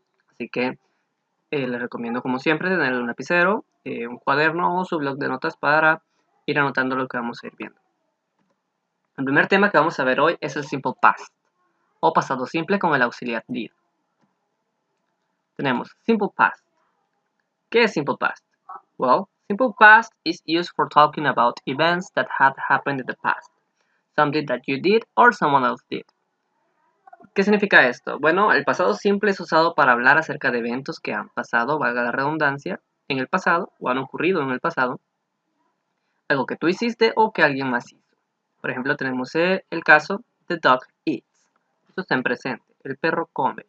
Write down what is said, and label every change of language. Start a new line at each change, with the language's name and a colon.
Spanish: Así que les recomiendo, como siempre, tener un lapicero, un cuaderno o su blog de notas para ir anotando lo que vamos a ir viendo. El primer tema que vamos a ver hoy es el simple past, o pasado simple con el auxiliar did. Tenemos simple past. ¿Qué es simple past?
English: Well, simple past is used for talking about events that had happened in the past. Something that you did or someone else did.
Spanish: ¿Qué significa esto? Bueno, el pasado simple es usado para hablar acerca de eventos que han pasado, valga la redundancia, en el pasado o han ocurrido en el pasado, algo que tú hiciste o que alguien más hizo. Por ejemplo, tenemos el caso
English: The dog eats.
Spanish: Esto está en presente. El perro come.